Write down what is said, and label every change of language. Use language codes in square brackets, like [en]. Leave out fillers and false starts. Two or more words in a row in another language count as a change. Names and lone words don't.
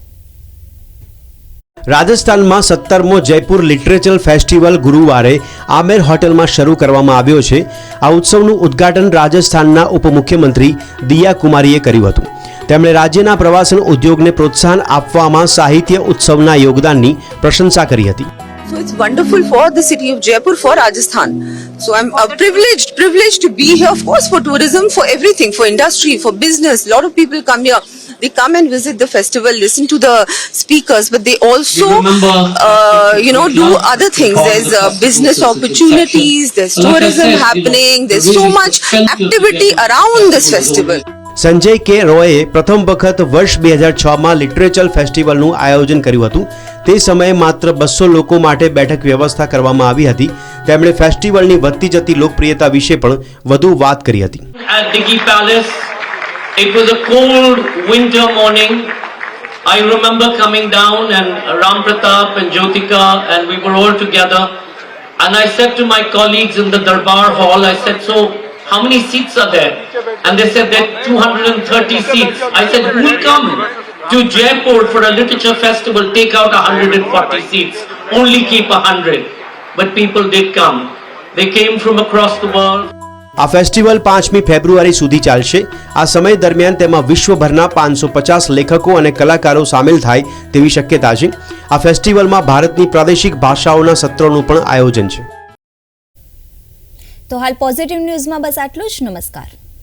[gu] રાજસ્થાનમાં 17મો જયપુર [en] literature festival [gu] ગુરુવારે આમેર હોટલમાં શરૂ કરવામાં આવ્યો છે. આ ઉત્સવનું ઉદ્ઘાટન રાજસ્થાનના ઉપમુખ્યમંત્રી દિયા કુમારીએ કર્યું હતું. તેમણે રાજ્યના પ્રવાસન ઉદ્યોગને પ્રોત્સાહન આપવામાં સાહિત્ય ઉત્સવના યોગદાનની પ્રશંસા કરી હતી. [en] So it's wonderful for the city of Jaipur, for Rajasthan. So I'm privileged to be here, of course, for tourism, for everything, for industry, for business. A lot of people come here. They come and visit the festival, listen to the speakers, but they also, do other things. There's business opportunities, there's tourism happening, there's so much activity around this festival. [gu] સંજય કે રોયે પ્રથમ વખત વર્ષ 2006માં [en] literature festival [gu] આયોજન કર્યું હતું. તે સમયે માત્ર 200 લોકો માટે બેઠક વ્યવસ્થા કરવામાં આવી હતી. તેમણે ફેસ્ટિવલની વધતી જતી લોકપ્રિયતા વિશે પણ વધુ વાત કરી હતી. [en] At Diggi Palace, it was a cold winter morning. I remember coming down and Ram Pratap and Jyotika and we were all together. And I said to my colleagues in the Darbar Hall, I said, so how many seats are there? And they said there are 230 seats. I said, who will come to Jaipur for a literature festival? Take out 140 seats. Only keep 100. But people did come. They came from across the world. [gu] આ ફેસ્ટિવલ 5મી ફેબ્રુઆરી સુધી ચાલશે. આ સમય દરમિયાન તેમાં વિશ્વભરના 550 લેખકો અને કલાકારો સામેલ થાય તેવી શક્યતા છે. આ ફેસ્ટિવલમાં ભારતની પ્રાદેશિક ભાષાઓના સત્રોનું પણ આયોજન છે. તો હાલ [en] positive news [gu] બસ આટલું જ. નમસ્કાર.